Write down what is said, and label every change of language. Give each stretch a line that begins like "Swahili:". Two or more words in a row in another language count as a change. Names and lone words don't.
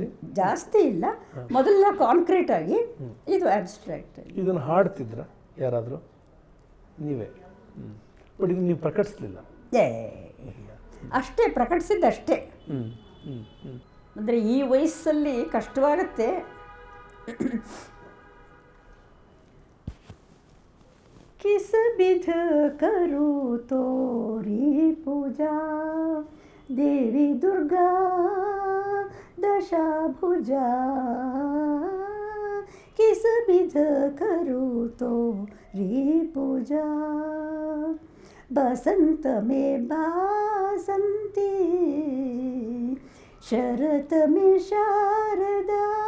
Kannada: ಜಾಸ್ತಿ ಇಲ್ಲ, ಮೊದಲ ಕಾನ್ಕ್ರೀಟ್ ಆಗಿ, ಇದು ಅಬ್ಸ್ಟ್ರಾಕ್ಟ್. ಇದನ್ನು ಹಾಡ್ತಿದ್ರ ಯಾರಾದರೂ? ನೀವೇ? ಬಟ್ ಇದು ನೀವು ಪ್ರಕಟಿಸ್ಲಿಲ್ಲ? ಅಷ್ಟೇ ಪ್ರಕಟಿಸಿದ್ದಷ್ಟೇ. ಅಂದರೆ ಈ ವಯಸ್ಸಲ್ಲಿ ಕಷ್ಟವಾಗುತ್ತೆ.
Hindi: किस विध करूँ तोरी पूजा, देवी दुर्गा दशा भुजा. किस विध करूँ तोरी पूजा, बसंत में बासंती, शरत में शारदा.